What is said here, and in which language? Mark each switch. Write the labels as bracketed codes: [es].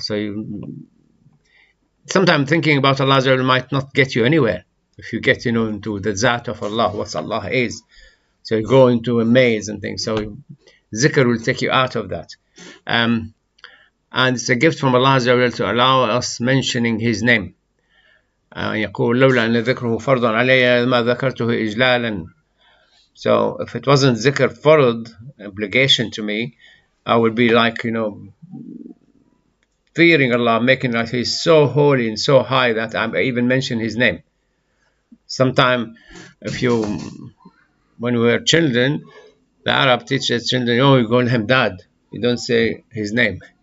[en] So sometimes thinking about Allah Azza wa Jal might not get you anywhere. If you get into the zat of Allah, what Allah is, so you go into a maze and things. So zikr will take you out of that. And it's a gift from Allah Azza wa Jal to allow us mentioning His name. [ar] يقول لولا أن ذكره فرض علي ما ذكرته إجلالا. [en] So if it wasn't zikr farad, obligation to me, I would be like, fearing Allah, making like He's so holy and so high that I even mention His name. Sometime, when we were children, the Arab teaches children, you call him dad, you don't say his name.